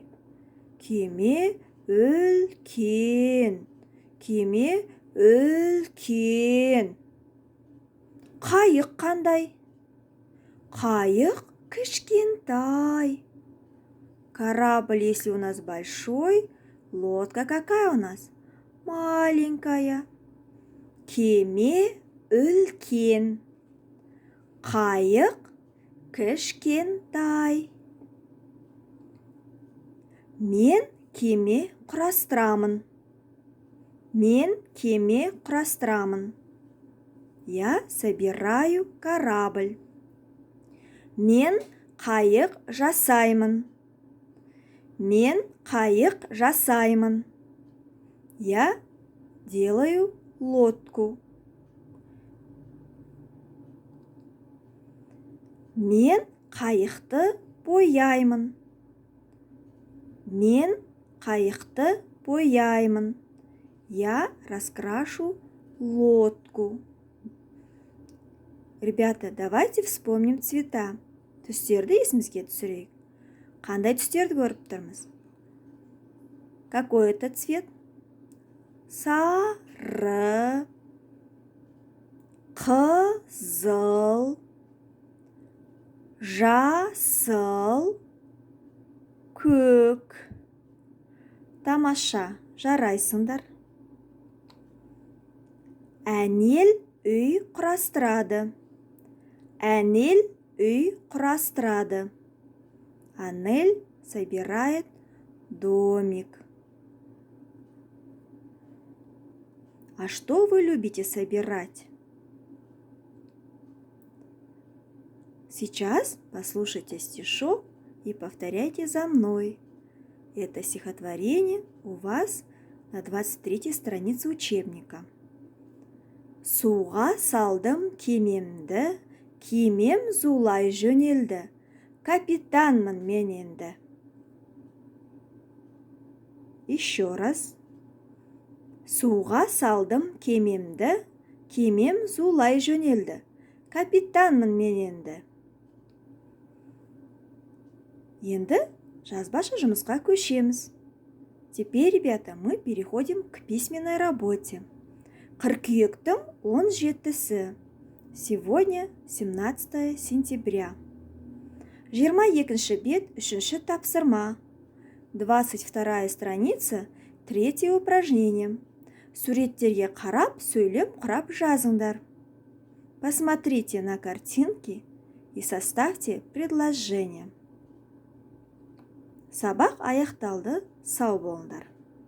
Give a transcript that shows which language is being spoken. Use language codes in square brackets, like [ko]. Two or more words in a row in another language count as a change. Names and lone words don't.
[kk] Кеме үлкен. Кеме үлкен. Қайық қандай? Қайық кішкентай. [ru] Корабль, если у нас большой, лодка какая у нас? Маленькая. [kk] Кеме үлкен. Қайық кішкентай. Мен кеме құрастырамын. Мен кеме құрастырамын. [ru] Я собираю корабль. [kk] Мен қайық жасаймын. Мен қайық жасаймын. [ru] Я делаю лодку. [kk] Мен қайықты бояймын. Мен қайықты бояймын. [ru] Я раскрашу лодку. Ребята, давайте вспомним цвета. [kk] Түстерді есімізге түсірейік. Қандай түстерді көріп тұрмыз? [ru] Какой это цвет? [kk] Сары, қызыл, жасыл, көк. Тамаша. жарайсыңдар. Әнел үй құрастырады. Әнел үй құрастырады. [ru] Анель собирает домик. А что вы любите собирать? Сейчас послушайте стишок и повторяйте за мной. Это стихотворение у вас на 23-й странице учебника. [kk] Суға салдым кемемді, кемем зулай жөнелді. Капитанмын мен енді. [ru] Еще раз. [kk] Суға салдым кемемді, кемем зулай жөнелді. Капитанмын мен енді. Енді жазбаша жұмысқа көшеміз. [ru] Теперь, ребята, мы переходим к письменной работе. [kk] Қыркүйектің 17-сі. [ru] Сегодня 17 сентября. [kk] 22-ші бет, 3-ші тапсырма. [ru] 22-я страница, 3-е упражнение. [kk] Суреттерге қарап, сөйлеп құрап жазыңдар. [ru] Посмотрите на картинки и составьте предложение. [kk] Сабақ аяқталды, сау болыңдар.